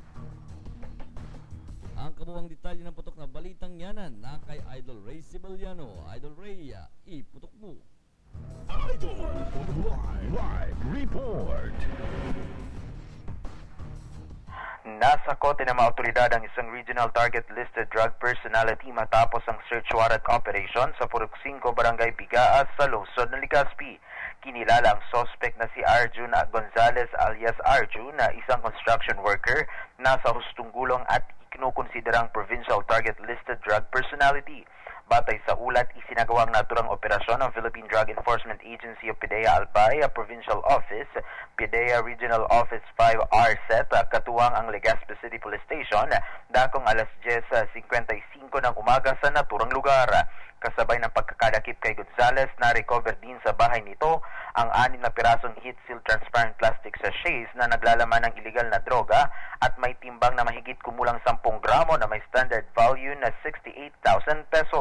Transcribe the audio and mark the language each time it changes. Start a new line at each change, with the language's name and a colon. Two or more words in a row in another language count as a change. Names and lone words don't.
Filipino: Ang kabuuang detalye ng putok na balitang yan na kay Idol Ray Sibiliano. Idol Ray, iputok mo. Idol Live Report. Nasa kote ng mga otoridad ang isang regional
English: target listed drug personality
Filipino: matapos ang
English: search warrant operation
Filipino: sa Purok 5 Barangay Bigaas sa lungsod ng Ligaspi. Kinilala ang suspect na si Arjun Gonzalez alias Arjun na isang
English: construction worker
Filipino: na sa hustong gulong at kinukonsiderang
English: provincial target listed drug personality.
Filipino: Batay sa ulat, isinagawang naturang operasyon ng Philippine Drug Enforcement Agency of PDEA Albay, Provincial Office, PDEA Regional Office 5 RSET, katuwang ang Legazpi City Police Station, dakong alas 10:55 ng umaga sa naturang lugar. Kasabay ng pagkakadakip kay Gonzales, na-recover din sa bahay nito ang 6 na pirasong
English: heat-sealed transparent plastic sachets
Filipino: na naglalaman ng iligal na droga at may timbang na mahigit kumulang 10 gramo na may
English: standard value
Filipino: na 68,000 pesos.